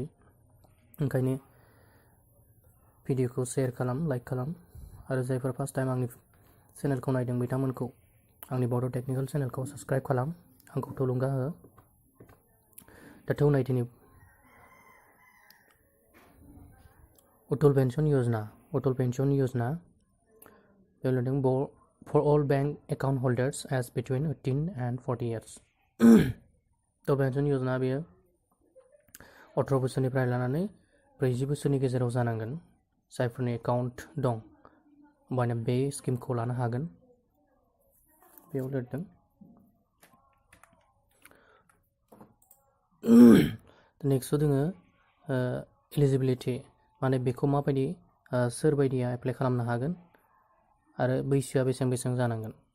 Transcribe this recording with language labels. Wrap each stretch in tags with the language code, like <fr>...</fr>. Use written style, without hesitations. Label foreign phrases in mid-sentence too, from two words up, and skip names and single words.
<brx>ओंखायनो भिडिअखौ शेयार खालाम, लाइक खालाम आरो जायफोर</brx> <en>first time</en> <brx>आंनि चेनेलखौ नायदों बिथांमोनखौ आंनि बड' टेक्निकल चेनेलखौ साबस्क्राइब खालाम, आंखौ थुलुंगा हो। दा थौनाय दिनै अटल पेन्सन यजना बेयाव लिरदों</brx> <en>for all bank account holders as between 18 and 40 years.</en> <brx>अटल पेन्सन यजना बेयो 18 बोसोरनिफ्राय लानानै 40 बोसोरनि गेजेराव जानांगोन। जायफोरनि एकाउन्ट दं होमबानो बे स्किमखौ लानो हागोन। बेयाव लिरदों। नेक्स्टआव दोङो एलिजिबिलिटि, माने बेखौ माबायदि सोर बायदिया एप्लाइ खालामनो हागोन आरो बैसोआ बेसेबां जानांगोन।</brx>